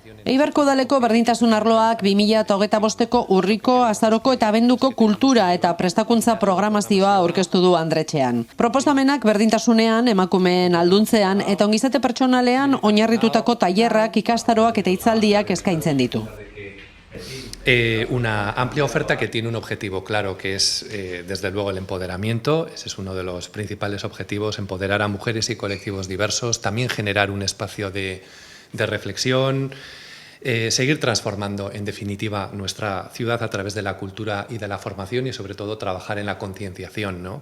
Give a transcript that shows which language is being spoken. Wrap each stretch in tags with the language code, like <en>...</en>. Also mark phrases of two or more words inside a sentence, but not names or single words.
<eu>Eibarko udaleko berdintasun arloak 2025ko urriko, azaroko eta abenduko kultura eta prestakuntza programazioa aurkeztu du Andretxean. Proposamenak berdintasunean, emakumeen alduntzean eta ongizate pertsonalean oinarritutako tailerrak, ikastaroak eta hitzaldiak eskaintzen ditu.</eu> <es>Una amplia oferta que tiene un objetivo claro, que es desde luego el empoderamiento. Ese es uno de los principales objetivos, empoderar a mujeres y colectivos diversos, también generar un espacio de reflexión, seguir transformando en definitiva nuestra ciudad a través de la cultura y de la formación y sobre todo trabajar en la concienciación, ¿no?</es>